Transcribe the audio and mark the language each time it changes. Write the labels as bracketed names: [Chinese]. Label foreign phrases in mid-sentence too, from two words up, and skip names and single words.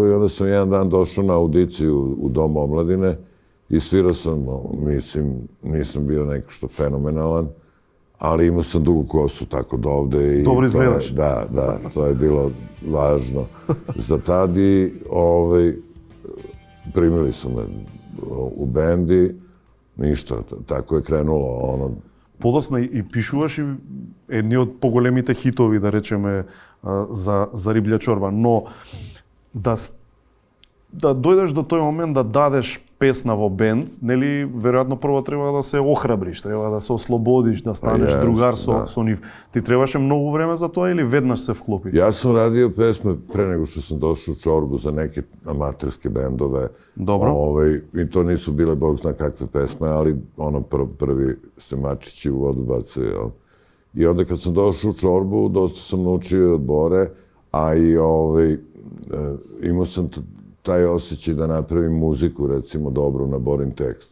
[Serbian] I onda sam jedan dan došao na audiciju u Dom omladine i svirao sam, mislim, nisam bio neko što fenomenalan, ali imao sam dugu kosu tako do ovde. Dobro izgledaš. Da, to je bilo važno za tad i primili su me u bendi, ništa, tako je krenulo. [Macedonian] Подосна и пишуваш и едни од поголемите хитови, да речеме, за Риблја чорба, но да дојдеш до тој момент да дадеш песна во бенд, нели, веројатно прво треба да се охрабриш, треба да се ослободиш, да станеш другар со нив. Ти требаше многу време за тоа или веднаш се вклопи? [Serbian] Ja sam radio pesme pre nego što sam došao u čorbu za neke amaterske bendove. Dobro. I to nisu bile bog zna kakve pesme, ali prvi se mačići u vodu bacaju, jel? I onda kad sam došao u čorbu, dosta sam naučio od Bore, a i imao sam taj osjećaj da napravim muziku, recimo, dobru na Borin tekst.